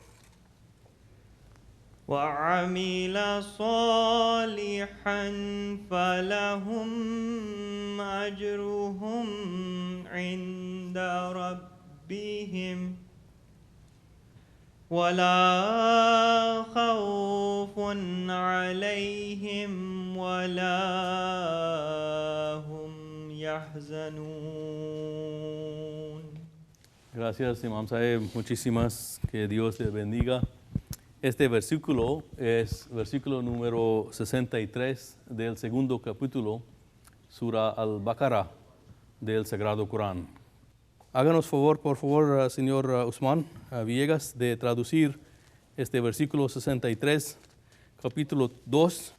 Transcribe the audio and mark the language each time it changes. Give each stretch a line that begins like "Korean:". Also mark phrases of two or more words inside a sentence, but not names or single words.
Arabic: وعمل صالحا فلهم أجرهم عند ربهم ولا خوف عليهم ولا هم يحزنون.
Spanish: Gracias, Imam Saeb. Muchísimas. Que Dios le bendiga. Este versículo es versículo número 63 del segundo capítulo, Sura Al-Baqarah, del Sagrado Corán. Háganos favor, por favor, señor Usman Villegas, de traducir este versículo 63, capítulo 2.